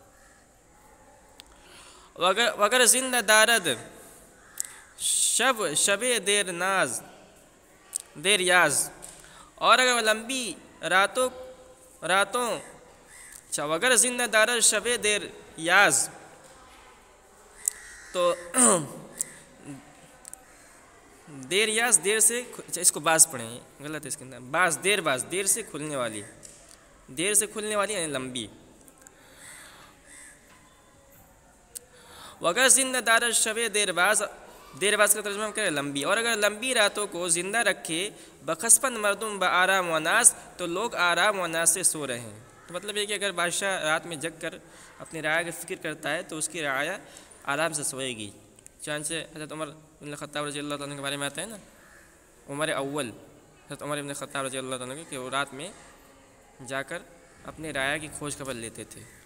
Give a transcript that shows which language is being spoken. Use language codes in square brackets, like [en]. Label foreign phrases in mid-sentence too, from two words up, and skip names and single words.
[fa] وگر زندہ دارد شب دیر یاز، [ur] اور اگر لمبی راتوں [fa] وگر زندہ دارد شب دیر یاز، [ur] تو [fa] دیر یاز [ur] دیر سے، اس کو باز پڑھیں، غلط ہے اس کے اندر، باز دیر سے کھلنے والی یعنی لمبی۔ [fa] وگر زندہ دارد شب دیر باز [ur] کا ترجمہ کرے لمبی، اور اگر لمبی راتوں کو زندہ رکھے [fa] بخسپن مردم بآرام و ناز، [ur] تو لوگ آرام و ناز سے سو رہے ہیں۔ تو مطلب یہ کہ اگر بادشاہ رات میں جگ کر اپنی رعایا کی فکر کرتا ہے تو اس کی رعایا آرام سے سوئے گی۔ چانچہ حضرت عمر بن الخطاب [ar] رضی اللہ تعالیٰ [ur] کے بارے میں آتا ہے نا، حضرت عمر بن الخطاب [ar] رضی اللہ تعالیٰ [ur] کہ وہ رات میں جا کر اپنے رعایا کی کھوج خبر لیتے تھے۔